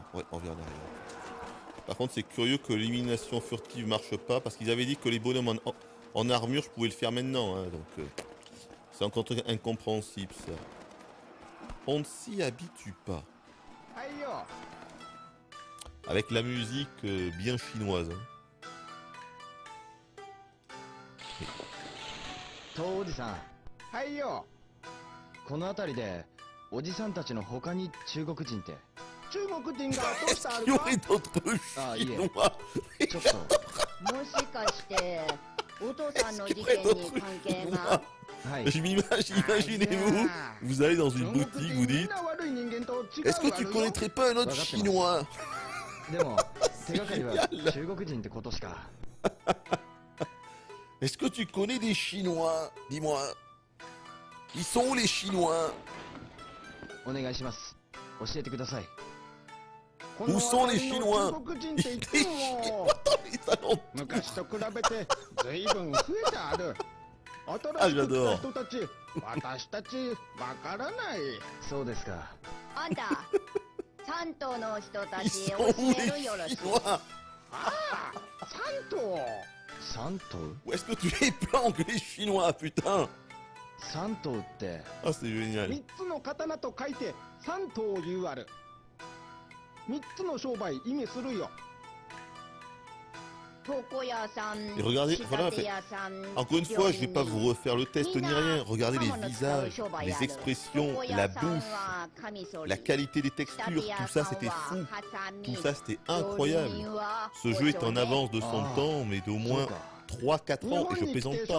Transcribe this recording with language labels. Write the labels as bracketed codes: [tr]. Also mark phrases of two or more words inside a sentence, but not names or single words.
[fr] Ouais, on vient en arrière. Par contre, c'est curieux que l'élimination furtive marche pas parce qu'ils avaient dit que les bonhommes en armure, je pouvais le faire maintenant. Hein, donc, c'est encore incompréhensible ça. On ne s'y habitue pas. Avec la musique bien chinoise. Hein. [ja] おじさん。はいよ。この辺りでおじさんたちの他に中国人って。中国人がどうしたある [fr] Il y [ja] か [fr] aurait d'autres chinois. [ja] ちょっと。もしかしてお父さんの事件に関係が。はい。 [fr] Imaginez-vous, vous allez dans une boutique, vous dites est-ce que tu connaîtrais pas un autre chinois? [ja] でも手がかりは中国人ってことしか。 [fr] Est-ce que tu connais des Chinois? Dis-moi. Ils sont où les Chinois? [ja] お願いします。教えてください。 [fr] Où sont les Chinois? Les Chinois dans les salons. [ja] 昔と比べて随分増えてある。 [fr] Ah, j'adore. [ja] 人たち、私たちわからない。そうですか。あんた山東の人た [fr] Ils [ja] ち [fr] sont [ja] 教 [fr] où [ja] え [fr] les [ja] るよろしい。 [fr] Chinois? [ja] ああ、山東。山東？ [fr] Où est-ce que tu les planques les Chinois, putain? [ja] 山東って。 [fr] Ah, c'est génial. [ja] 三つの刀と書いて山東いうある。三つの商売意味するよ。 [fr] Et regardez, voilà, encore une fois, je vais pas vous refaire le test ni rien. Regardez les visages, les expressions, la bouche, la qualité des textures, tout ça c'était fou. Tout ça c'était incroyable. Ce jeu est en avance de son temps, mais d'au moins 3-4 ans, et je plaisante pas.